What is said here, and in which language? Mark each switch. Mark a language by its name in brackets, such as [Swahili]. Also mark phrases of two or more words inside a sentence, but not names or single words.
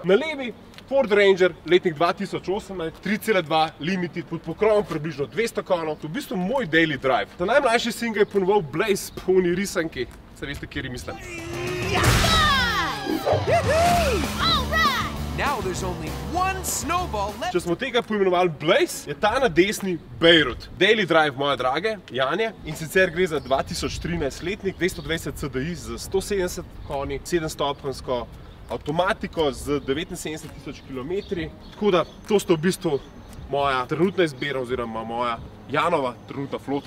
[Slovenian] Na levi Ford Ranger, letnik 2018, 3.2 Limited, pod pokrovom približno 200 konov. To je v bistvu moj [English] daily drive. [Slovenian] Ta najmlajši sin ga je ponoval Blaze po oni risanki. Se veste, kjer je mislim. Če smo tega poimenovali Blaze, je ta na desni Beirut. [English] Daily drive [Slovenian] moje drage, Janje, in sicer gre za 2013 letnik, 220 CDI z 170 konji, 7-stopenjsko avtomatiko z 79.000 km. Tako da, to sta v bistvu moja trenutna izbira oziroma moja Janova trenutna flota.